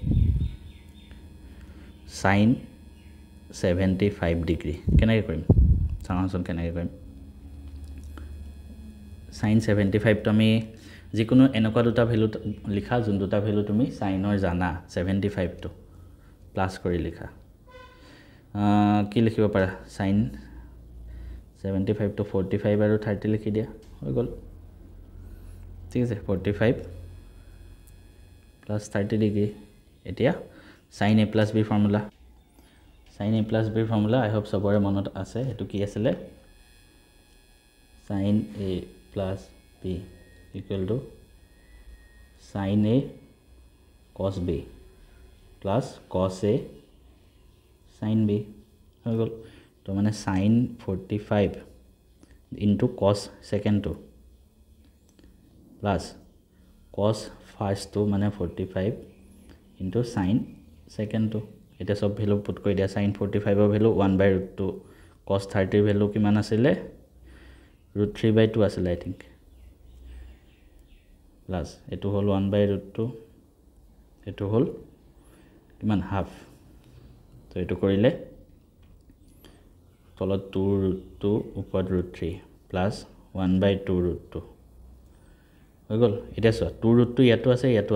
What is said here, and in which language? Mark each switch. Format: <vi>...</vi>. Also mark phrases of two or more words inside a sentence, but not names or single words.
<as>sin 75 ডিগ্ৰী কেনেকৈ কৰিম চাওঁচোন কেনেকৈ কৰিম sin 75 তো আমি যিকোনো এনেকুৱা দুটা ভ্যালু লিখা যোন দুটা ভ্যালু তুমি সাইনৰ জানা 75 তো প্লাস কৰি লিখা কি লিখিব পাৰা sin 75 to 45 আৰু 30 লিখি দিয়া হৈ গল ঠিক আছে 45 plus 30 ডিগ্ৰী এতিয়া</as> <en>sin a plus b</en> <as>ফৰ্মুলা</as> <en>I hope</en> <as>সবৰে মনত আছে এটো কি আছিল</as> <en>sin a plus b equal to sin a cos b plus cos a sin b</en> <as>হৈ গল তো মানে</as> <en>sin 45 into cos second 2 plus cos first 2</en> <as>মানে 45 into</as> <en>sin second 2</en> <as>এটা সব ভ্যালু পুট কৰি দিয়া sin 45 ৰ ভ্যালু 1/√2 cos 30 ৰ ভ্যালু কিমান আছিল √3/2 আছিল</as> <en>I think</en> <as>প্লাস এটো হল 1/√2 এটো হল কিমান হাফ তো এটো কৰিলে তলত 2√2 ওপৰত √3 প্লাস 1/2√2 হৈ গল এটা সো 2√2 ইয়াতো</as>